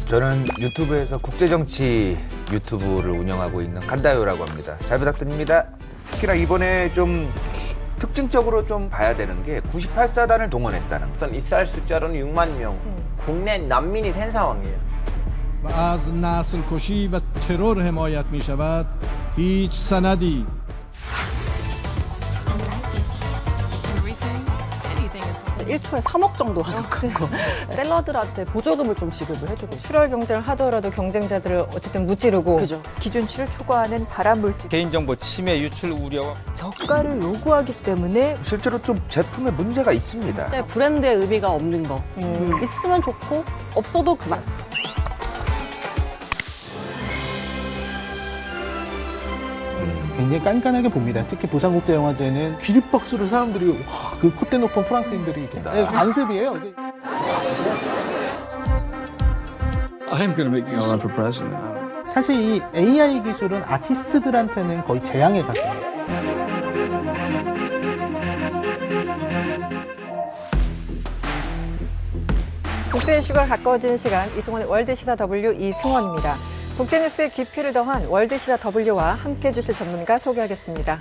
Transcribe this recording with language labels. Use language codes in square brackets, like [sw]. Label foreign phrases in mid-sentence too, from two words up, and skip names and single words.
[ko] 저는 유튜브에서 국제정치 유튜브를 운영하고 있는 간다요라고 합니다. 잘 부탁드립니다. 특히나 이번에 좀 특징적으로 좀 봐야 되는 게 98사단을 동원했다는 거. 일단 이스라엘 숫자로는 6만 명. 국내 난민이 된 상황이에요. [fa] و از نسل کشی و ترور حمایت می شود هیچ سندی [ko] 일초에 3억 정도 하는 거고 셀러들한테 보조금을 좀 지급을 해주고 출혈 경쟁을 하더라도 경쟁자들을 어쨌든 무찌르고 그죠. 기준치를 초과하는 발암물질 개인정보 침해 유출 우려. 저가를 요구하기 때문에 실제로 좀 제품에 문제가 있습니다. 진짜 브랜드의 의미가 없는 거 있으면 좋고 없어도 그만. 굉장히 깐깐하게 봅니다. 특히 부산국제영화제는 기립박수를 사람들이 와, 그 콧대 높은 프랑스인들이 이렇게 관습이에요. [en] I'm going to make you run for president. [ko] 사실 이 AI 기술은 아티스트들한테는 거의 재앙에 가까워요. 국제 이슈가 가까워지는 시간 이승원의 월드시사 W 이승원입니다. 국제뉴스의 깊이를 더한 월드시사 W와 함께해 주실 전문가 소개하겠습니다.